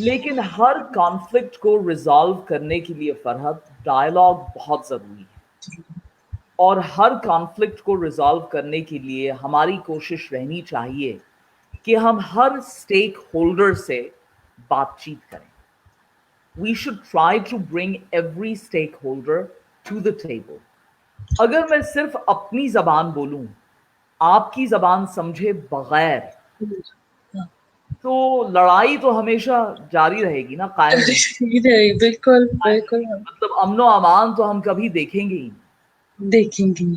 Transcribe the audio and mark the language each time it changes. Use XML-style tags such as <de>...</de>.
<ur>لیکن ہر کانفلکٹ کو ریزالو کرنے کے لیے فرحت ڈائلاگ بہت ضروری ہے, اور ہر کانفلکٹ کو ریزالو کرنے کے لیے ہماری کوشش رہنی چاہیے کہ ہم ہر اسٹیک ہولڈر سے بات چیت کریں.</ur> <en>We should try to bring every stakeholder to the table.</en> <ur>اگر میں صرف اپنی زبان بولوں, آپ کی زبان سمجھے بغیر, تو لڑائی تو ہمیشہ جاری رہے گی نا, قائم رہے گی. بالکل بالکل مطلب امن و امان تو ہم کبھی دیکھیں گے ہی. دیکھیں گے.</ur>